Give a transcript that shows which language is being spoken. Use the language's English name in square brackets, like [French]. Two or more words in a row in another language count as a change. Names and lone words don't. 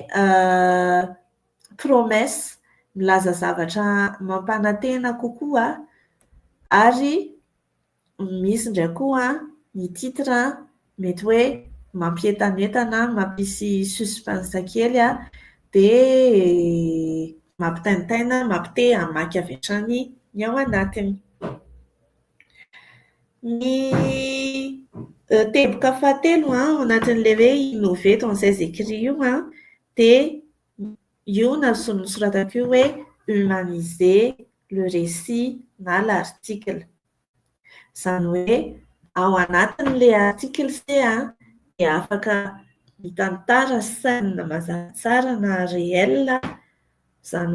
[Malagasy] promesse milaza zavatra mampanantena kokoa ary misy indray koa ny titre mety hoe mampientanentana mampisy suspense kely dia mampitaintaina mampite hamaky avy hatrany ny ao anatiny. Ny teboka fahatelo ao anatin'ilay hoe [French] innover dans ses écrits [Malagasy] io dia io nosoratako io hoe [French] humaniser le récit [Malagasy] na l'article. Izany hoe ao anatin'ilay artikla se dia afaka mitantara saina mazava tsara na réel izany